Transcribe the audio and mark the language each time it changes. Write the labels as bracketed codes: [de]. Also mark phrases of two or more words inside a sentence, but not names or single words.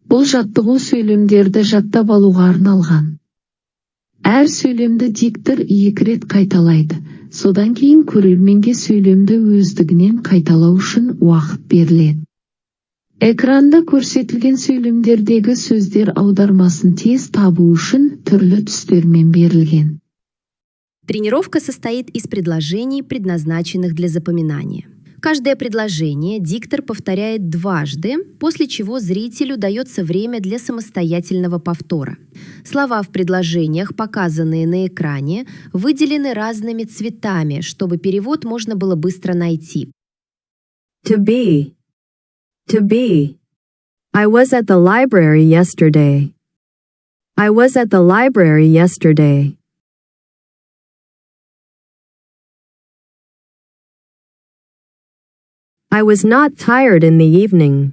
[kk] жаттығу сөйлемдерді жаттап алуға арналған. Әр сөйлемді диктор 2 рет қайталайды. Содан кейін көрерменге сөйлемді өздігінен қайталау үшін уақыт беріледі. Экранда көрсетілген сөйлемдердегі сөздер аудармасын тез табу үшін түрлі түстермен берілген. [ru] Тренировка состоит из предложений, предназначенных для запоминания. Каждое предложение диктор повторяет дважды, после чего зрителю дается время для самостоятельного повтора. Слова в предложениях, показанные на экране, выделены разными цветами, чтобы перевод можно было быстро найти. [en] To be. To be. I was at the library yesterday. I was at the library yesterday. I was not tired in the evening.